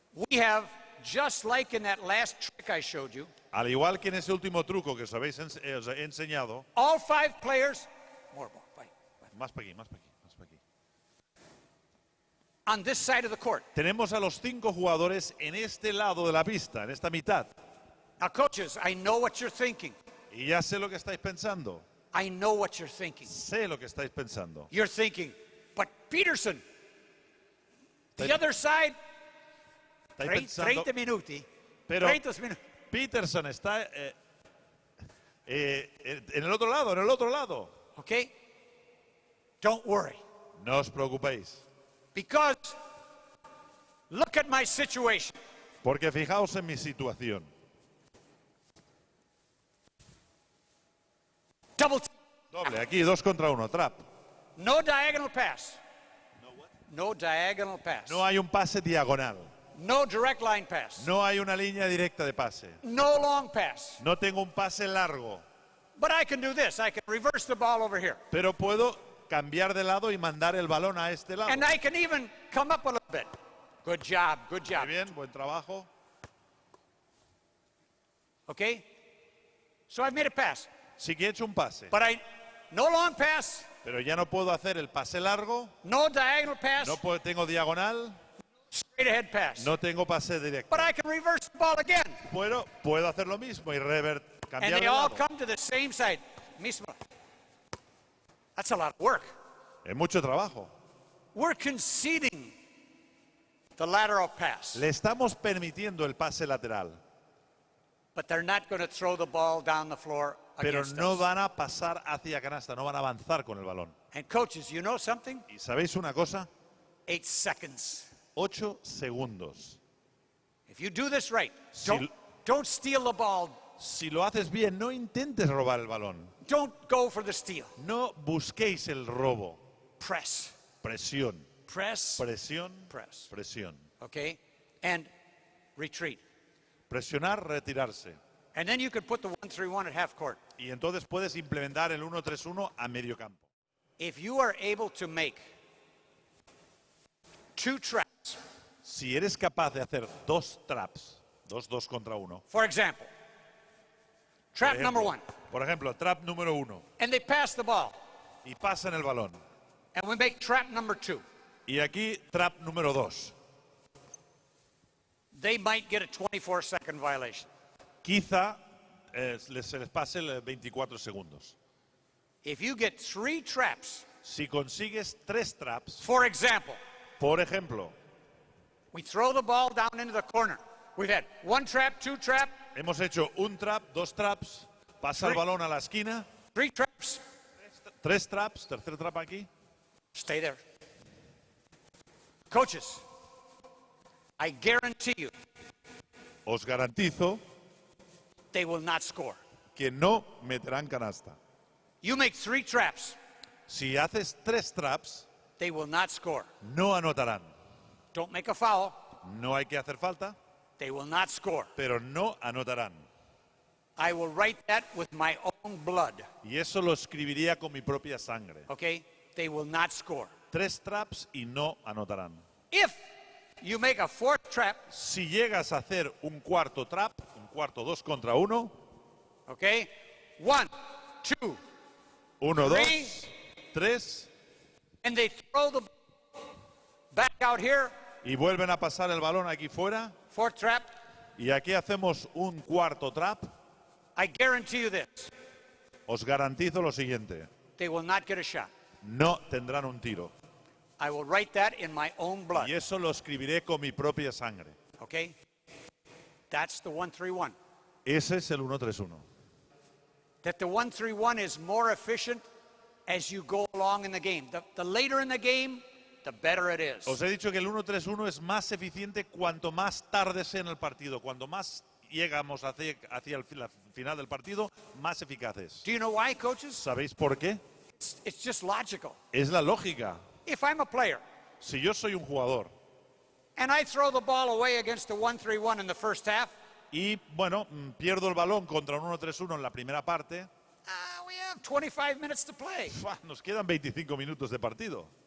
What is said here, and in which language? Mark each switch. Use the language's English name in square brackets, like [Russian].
[English] we have, just like in that last trick I showed you, [Spanish] al igual que en ese último truco que os he enseñado, [English] all 5 players, more ball, bye, [Spanish] más para aquí, más para aquí, más para aquí. [English] on this side of the court. [Spanish] Tenemos a los 5 jugadores en este lado de la pista, en esta mitad. [English] Now, coaches, I know what you're thinking. [Spanish] Y ya sé lo que estáis pensando. [English] I know what you're thinking. [Spanish] Sé lo que estáis pensando. [English] You're thinking, but Peterson, the [Spanish] Estáis- [English] other side, [Spanish] Estáis pensando, [Italian] 30 minuti. [Spanish] pero 30 minutos. Peterson está en el otro lado, en el otro lado. [English] Okay? Don't worry. [Spanish] No os preocupéis, [English] Because look at my situation. [Spanish] porque fijaos en mi situación. [English] Double [Spanish] Doble, aquí 2 contra 1, trap. [English] no diagonal pass. No diagonal pass. [Spanish] No hay un pase diagonal. [English] No direct line pass. [Spanish] No hay una línea directa de pase. [English] No long pass. [Spanish] No tengo un pase largo. [English] But I can do this. I can reverse the ball over here. [Spanish] Pero puedo cambiar de lado y mandar el balón a este lado. [English] And I can even come up a little bit. Good job. Good [Spanish] Muy [English] job. [Spanish] bien, buen trabajo. [English] Okay? So I've made a pass. [Spanish] Sí que he hecho un pase. [English] But no long pass. [Spanish] Pero ya no puedo hacer el pase largo, [English] no diagonal pass, [Spanish] no tengo diagonal, [English] straight ahead pass. [Spanish] no tengo pase directo. [English] But I can reverse the ball again. [Spanish] Puedo hacer lo mismo y [English] And [Spanish] cambiar [English] they [Spanish] de [English] all [Spanish] lado. [English] come to the same side. [Spanish] Mismo. [English] That's a lot of work. [Spanish] Es mucho trabajo. [English] We're conceding the lateral pass. [Spanish] Le estamos permitiendo el pase lateral, [English] But they're not going to throw the ball down the floor [Spanish] pero [English] against [Spanish] no [English] us. [Spanish] van a pasar hacia canasta, no van a avanzar con el balón. [English] And coaches, you know something? [Spanish] ¿Y sabéis una cosa? [English] 8 seconds. [Spanish] 8 segundos. [English] If you do this right, [Spanish] Si- [English] don't steal the ball. [Spanish] Si lo haces bien, no intentes robar el balón. [English] Don't go for the steal. [Spanish] No busquéis el robo. [English] Press. [Spanish] Presión, [English] Press. [Spanish] presión, [English] Press. [Spanish] presión. [English] Okay? And retreat. [Spanish] Presionar, retirarse. [English] And then you could put the 1-3-1 at half court. [Spanish] Y entonces puedes implementar el 1-3-1 a medio campo. [English] If you are able to make 2 traps, [Spanish] Si eres capaz de hacer 2 traps, 2 contra 1. [English] for example, trap number 1, [Spanish] Por ejemplo, trap número 1. [English] and they pass the ball, [Spanish] Y pasan el balón. [English] and we make trap number 2, [Spanish] Y aquí trap número 2. [English] they might get a 24-second violation. [Spanish] Quizá se les pase el 24 segundos. [English] If you get 3 traps, [Spanish] Si consigues 3 traps, [English] for example, [Spanish] por ejemplo, [English] we throw the ball down into the corner. We've had 1 trap, 2 trap, [Spanish] hemos hecho un trap, 2 traps, pasa el [English] Three. [Spanish] balón a la esquina, [English] 3 traps, [Spanish] 3 traps, tercer trap aquí. [English] stay there. Coaches, I guarantee you [Spanish] Os garantizo [English] they will not score. [Spanish] que no meterán canasta. [English] You make 3 traps, [Spanish] Si haces 3 traps, [English] they will not score. [Spanish] no anotarán. [English] Don't make a foul, [Spanish] No hay que hacer falta, [English] they will not score. [Spanish] pero no anotarán. [English] I will write that with my own blood, [Spanish] Y eso lo escribiría con mi propia sangre. [English] okay? They will not score. [Spanish] 3 traps y no anotarán. [English] If you make a 4th trap, [Spanish] Si llegas a hacer un cuarto trap, un cuarto 2 contra 1, [English] okay? 1, 2, 1, Three. 2, 3, and they throw the back out here, [Spanish] y vuelven a pasar el balón aquí fuera, [English] 4th trap, [Spanish] y aquí hacemos un cuarto trap, [English] I guarantee you this, [Spanish] os garantizo lo siguiente, [English] they will not get a shot. [Spanish] no tendrán un tiro. [English] I will write that in my own blood, [Spanish] Y eso lo escribiré con mi propia sangre. [English] okay? That's the 1-3-1. [Spanish] Ese es el 1-3-1. [English] That the 1-3-1 is more efficient as you go along in the game. The later in the game, the better it is. [Spanish] Os he dicho que el 1-3-1 es más eficiente cuanto más tarde sea en el partido. Cuanto más llegamos hacia la final del partido, más eficaz es. [English] Do you know why, coaches? [Spanish] ¿Sabéis por qué? [English] It's just logical. [Spanish] Es la lógica. [English] If I'm a player [Spanish] Si yo soy un jugador [English] and I throw the ball away against the 1-3-1 in the first half, [Spanish] y, bueno, pierdo el balón contra un 1-3-1 en la primera parte, [English] we have 25 minutes to play. [Spanish] nos quedan 25 minutos de partido.